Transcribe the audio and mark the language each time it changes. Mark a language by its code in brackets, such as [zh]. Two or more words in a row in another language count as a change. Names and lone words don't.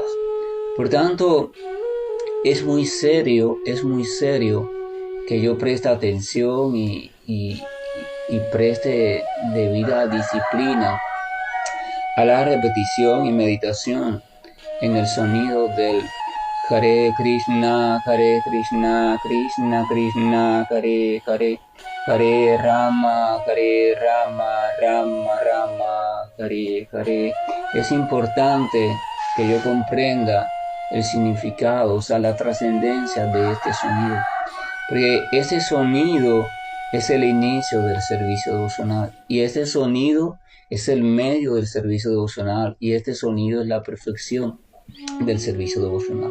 [es] Por tanto, es muy serio que yo preste atención y preste debida disciplina a la repetición y meditación en el sonido del Hare Krishna, Krishna Krishna, Hare Hare, Hare Rama, Rama Rama, Hare Hare. Es importante que yo comprenda el significado, o sea, la trascendencia de este sonido, porque ese sonido es el inicio del servicio devocional, y este sonido es el medio del servicio devocional, y este sonido es la perfección del servicio devocional.